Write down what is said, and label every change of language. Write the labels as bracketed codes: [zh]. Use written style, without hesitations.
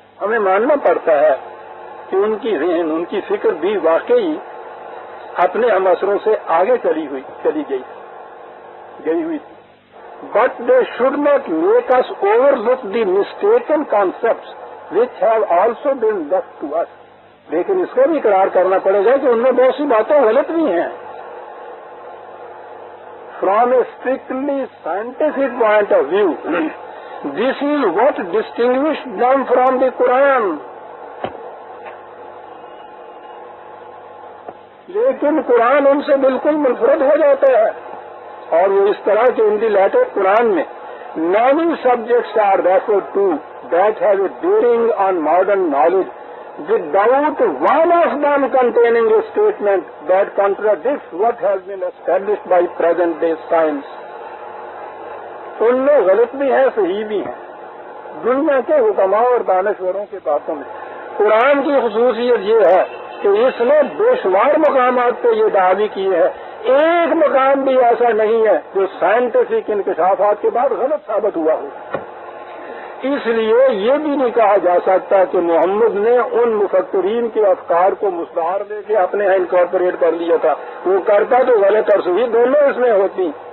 [ur] ہمیں ماننا پڑتا ہے کہ ان کی ذہن ان کی فکر بھی واقعی اپنے ہم اثروں سے آگے چلی ہوئی تھی، [en] But they should not make us overlook the mistaken concepts which have also been left to us. [ur] لیکن اس کا بھی اقرار کرنا پڑے گا کہ ان میں بہت سی باتیں غلط بھی ہیں۔ [en] from a strictly scientific point of view, this is what distinguished them from the Quran. [ur] لیکن قرآن ان سے بالکل منفرد ہو جاتا ہے، اور وہ اس طرح کہ [en] In the latter Quran میں many subjects are referred to that have a bearing on modern knowledge, without one of them containing a statement that contradicts what has been established by present day science. [ur] ان میں غلط بھی ہیں، صحیح بھی ہیں، دنیا کے حکماء اور دانشوروں کی باتوں میں۔ قرآن کی خصوصیت یہ ہے کہ اس نے بے شمار مقامات پہ یہ دعوی کی ہے، ایک مقام بھی ایسا نہیں ہے جو سائنٹیفک انکشافات کے بعد غلط ثابت ہوا ہو۔ اس لیے یہ بھی نہیں کہا جا سکتا کہ محمد نے ان مفکرین کے افکار کو مستعار دے کے اپنے یہاں انکارپوریٹ کر لیا تھا، وہ کرتا تو غلط اور صحیح دونوں اس میں ہوتی،